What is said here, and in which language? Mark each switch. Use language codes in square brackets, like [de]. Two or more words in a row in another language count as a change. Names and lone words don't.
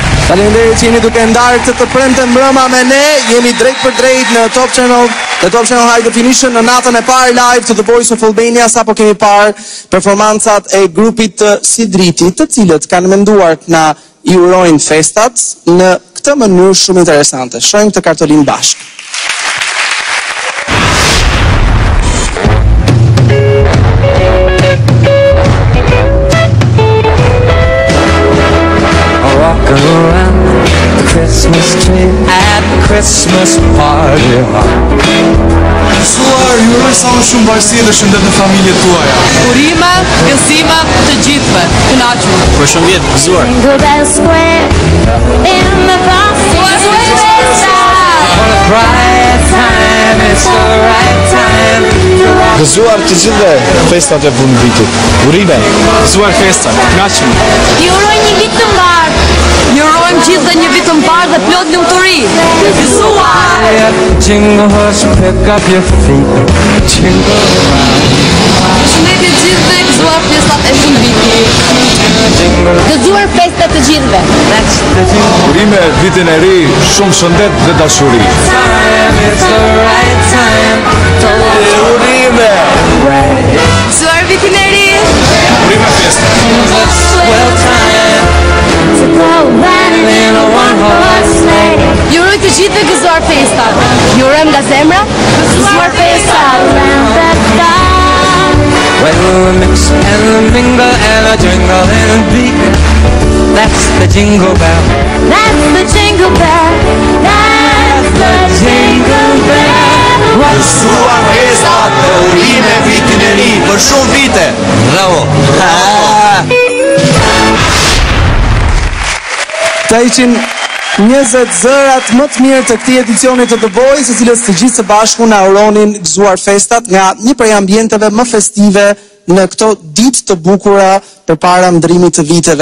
[sq] Faleminderit që jeni duke ndarë këtë premte mbrëma me ne. Jemi drejt për drejt në Top Channel High Definition në natën e parë live të The Voice of Albania, sapo kemi parë performancat e grupit të Sidritit, të cilët kanë menduar na i urojnë festat në këtë mënyrë shumë interesante. Shohim këtë kartolin bashkë. [en] Around the Christmas tree at the Christmas party. [sq] Suar, ju uroj sa më shumë bashkësi dhe shëndet në familjet tuaja. Urime, gëzime të gjithëve. Kënaqur. Përshëndetje, gëzuar. Gëzuar të gjithëve festat e fundit vitit. Urime. Gëzuar festa, kënaqur. Ju uroj një vit të mbarë. Ju urojmë gjithë dhe një vit të mbarë dhe plot lumturi. Gëzuar! [en] Jingle horse, pick up your feet. Jingle around. [sq] Shëndetje gjithëve, gëzuar festat e fundvitit. Gëzuar festat të gjithëve. Urime vitin e ri, shumë shëndet dhe dashuri. [en] It's the right time. [sq] Urime! Gëzuar vitin e ri. Urime festa. [en] Well time. In a one-horse sleigh. [sq] Ju uroj të gjithëve gëzuar festat. Ju urojmë nga zemra. Gëzuar festat. [en] When we mix and we mingle and a jingle and a beat. That's the jingle bell. That's the jingle bell. That's the jingle bell. [sq] Gëzuar festat dhe urime vitin e ri për shumë vite. Bravo. 120 zërat më të mirë të këtij edicioni të The Voice, të cilës të gjithë së bashku na uronin gëzuar festat nga një prej ambienteve më festive në këto ditë të bukura përpara ndërimit të viteve.